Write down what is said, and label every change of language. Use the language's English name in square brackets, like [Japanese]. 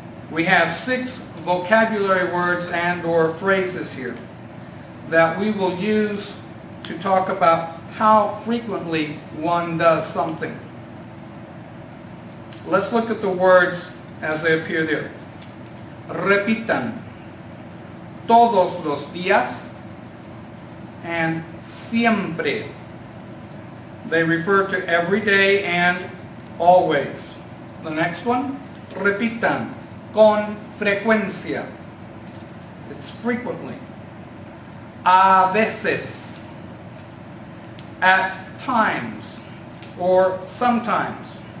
[English] We have 6 vocabulary words and or phrases here that we will use to talk about how frequently one does something. Let's look at the words as they appear there. [Spanish] Repitan, todos los días, [English] and [Spanish] siempre. [English] They refer to every day and always. The next one, [Spanish] repitan, con frecuencia. [English] It's frequently. [Spanish] A veces, [English] at times, or sometimes.